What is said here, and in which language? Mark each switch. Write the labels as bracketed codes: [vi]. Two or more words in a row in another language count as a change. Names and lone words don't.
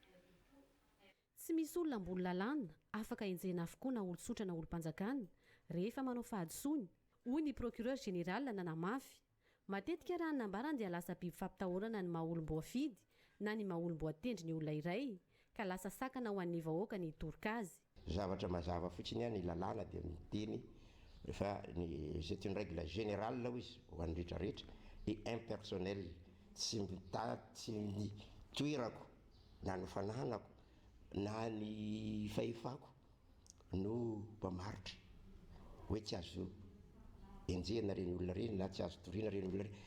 [mg] Tsy misy olona ambony lalàna afaka enjena avokoa na olon-tsotra na olom-panjakana rehefa manao fahadisoany hoy ny [fr] procureur général [mg] nanamafy. Matetika raha nambarany dia lasa biby fampitahorana ny maha-olom-boafidy na ny maha-olom-boatendry ny olona iray ka lasa sakana ho an'ny vahoaka ny torika azy. Zavatra mazava fotsiny ny lalàna dia miteny fa [fr] c'est une règle générale là [mg] izy ho an'ny rehetrarehetra [fr] et impersonnel [mg] tsy toerako na ny fananako na ny fahefako no mpamaritra hoe tsy azo enjehana reny olona reny na tsy azo toriana reny olona reny